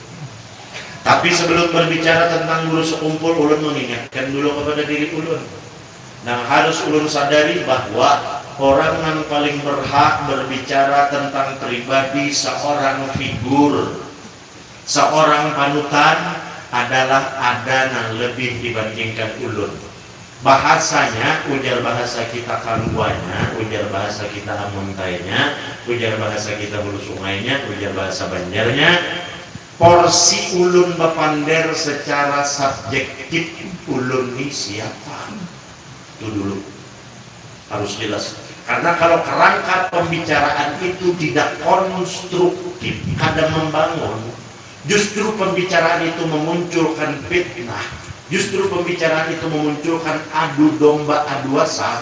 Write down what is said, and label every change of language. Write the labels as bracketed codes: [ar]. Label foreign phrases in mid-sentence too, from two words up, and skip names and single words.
[id] Tapi sebelum berbicara tentang guru sekumpul, ulun mengingatkan dulu kepada diri ulun. Nah harus ulun sadari bahwa orang yang paling berhak berbicara tentang pribadi seorang figur, seorang panutan adalah ada yang lebih dibandingkan ulun. Bahasanya, ujar bahasa kita Kaluanya, ujar bahasa kita Amuntainya, ujar bahasa kita Hulu Sungainya, ujar bahasa Banjarnya. [bjn] Porsi ulun bepander secara subjektif ulun ini siapa? [id] Itu dulu harus jelas. Karena kalau kerangka pembicaraan itu tidak konstruktif, kada membangun, justru pembicaraan itu memunculkan fitnah, justru pembicaraan itu memunculkan adu domba, adu asap.